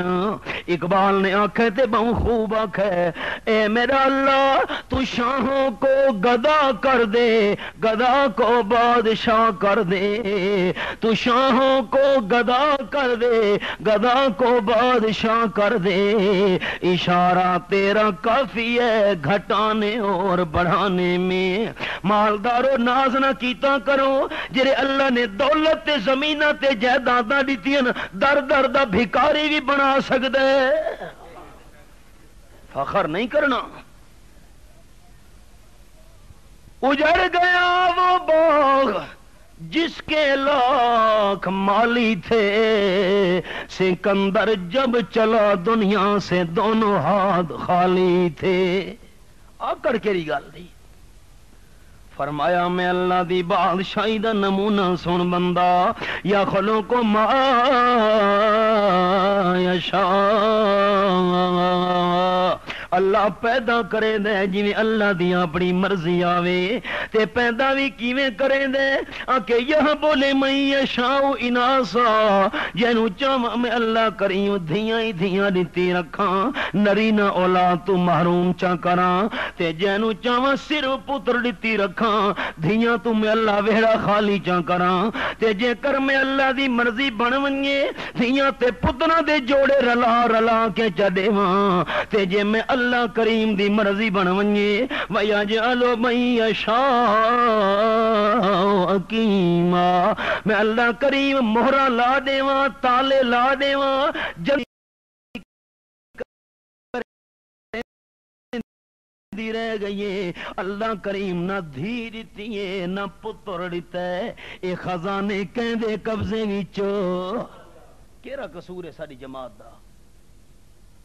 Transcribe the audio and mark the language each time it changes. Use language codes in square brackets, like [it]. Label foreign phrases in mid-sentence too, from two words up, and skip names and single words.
[ur] اقبال نے آنکھیں تے بہت خوب آنکھیں، اے میرا اللہ تو شاہوں کو گدا کر دے، گدا کو بادشاہ کر دے، تو شاہوں کو گدا کر دے، گدا کو بادشاہ کر دے، اشارہ تیرا کافی ہے گھٹانے اور بڑھانے میں۔ [pa] مالدارو ناز نہ کیتا کرو، جرے اللہ نے دولت تے زمینہ تے جائیداداں دتیاں در در دا بھکاری بھی بنا سکدا ہے، فخر نہیں کرنا۔ [ur] اجڑ گیا وہ باغ جس کے لاکھ مالی تھے، سکندر جب چلا دنیا سے دونوں ہاتھ خالی تھے۔ [pa] آکڑ کیری گل دی فرمایا میں اللہ دی بادشاہی دا نمونہ سن بندہ، [ar] یا خلق ما یشاء، [pa] اللہ پیدا کرے دے جویں اللہ دی اپنی مرضی آوے، تے پیدا بھی کیویں کرے دے کہ [ar] یہب لمن یشاء اناثا، [pa] جنوں چاہواں میں اللہ کریم دھیاں ہی دھیاں دتی رکھاں، نری نہ اولاد تو محروم چا کراں، تے جنوں چاہواں صرف پتر دتی رکھاں، دھیاں تو میں اللہ ویڑا خالی چا کراں، تے جے کر میں اللہ دی مرضی بن ونجے دھیاں تے پتراں دے جوڑے رلا رلا کے چا دیواں، تے جے میں اللہ کریم دی مرضی بن ونجے [ar] وَيَجْعَلُ مَن يَشَاءُ عَقِيمًا، [pa] میں اللہ کریم مہرہ لا دیواں، تالے لا دیواں، رہ گئی اللہ کریم نہ دھی دیتی ہے نہ پتر دیتا ہے، اے خزانے کہندے قبضے وچ کیڑا قصور ہے ساری جماعت دا؟